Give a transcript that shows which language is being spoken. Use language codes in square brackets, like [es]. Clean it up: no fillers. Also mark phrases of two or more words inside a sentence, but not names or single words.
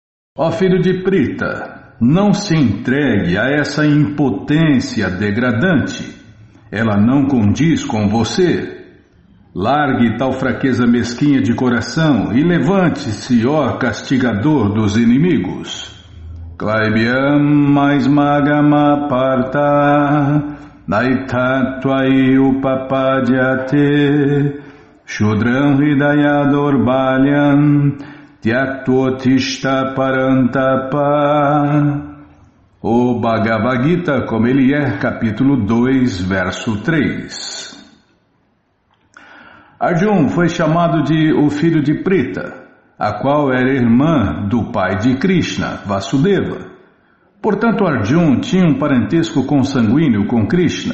[pt] Ó filho de Prita, não se entregue a essa impotência degradante. Ela não condiz com você. Largue tal fraqueza mesquinha de coração e levante-se, ó castigador dos inimigos. [sa] क्लैब्यं मा स्म गमः पार्थ नैतत्त्वय्युपपद्यते क्षुद्रं हृदयदौर्बल्यं त्यक्त्वोत्तिष्ठ परन्तप. [pt] O Bhagavad Gita, como ele é, capítulo 2, verso 3. Arjuna foi chamado de o filho de Prita, a qual era irmã do pai de Krishna, Vasudeva. Portanto, Arjuna tinha um parentesco consanguíneo com Krishna.